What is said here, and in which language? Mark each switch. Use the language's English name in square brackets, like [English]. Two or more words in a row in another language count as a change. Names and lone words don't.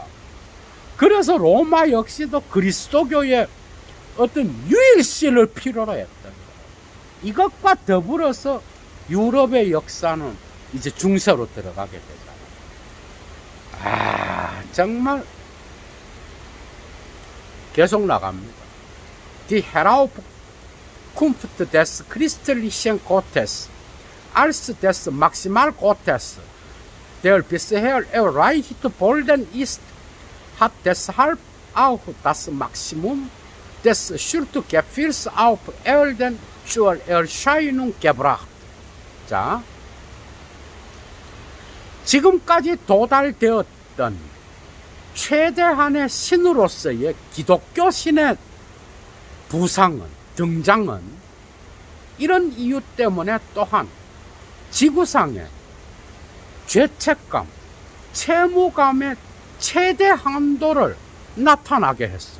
[Korean] 그래서 로마 역시도 그리스도교의 어떤 유일신을 필요로 했던 거야. 이것과 더불어서 유럽의 역사는 이제 중세로 들어가게 되잖아. 정말 계속 나갑니다. [German] Die Heraufkunft des christlichen Gottes als des Maximalgottes, der bisher erreicht worden ist, hat deshalb auch das Maximum des Schuldgefühls auf Erden zur Erscheinung gebracht. [Korean] 자, 지금까지 도달되었던 최대한의 신으로서의 기독교 신의 부상은, 등장은 이런 이유 때문에 또한 지구상의 죄책감, 채무감의 최대 한도를 나타나게 했어.